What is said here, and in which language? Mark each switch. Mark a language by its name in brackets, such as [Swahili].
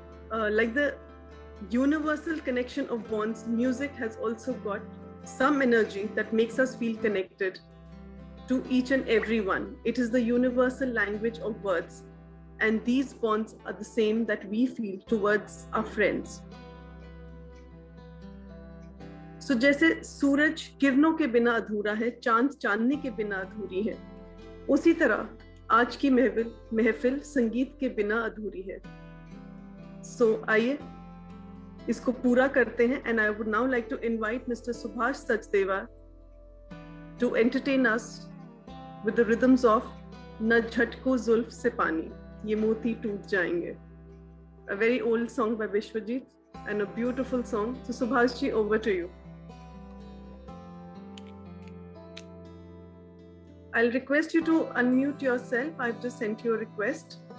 [English] Like the universal connection of bonds, music has also got some energy that makes us feel connected to each and every one. It is the universal language of words, and these bonds are the same that we feel towards our friends. [Hindi] So जैसे सूरज किरणों के बिना अधूरा है, चांद चांदनी के बिना अधूरी है, उसी तरह आज की महफिल संगीत के बिना अधूरी है. So आइए इसको पूरा करते हैं. [English] And I would now like to invite Mr. Subhash Sachdeva to entertain us with the rhythms of [Hindi] न झटको जुल्फ से पानी, ये मोती टूट जाएंगे. [English] A very old song by Vishwajit and a beautiful song. So Subhash ji, over to you. I'll request you to unmute yourself. I've just sent you a request.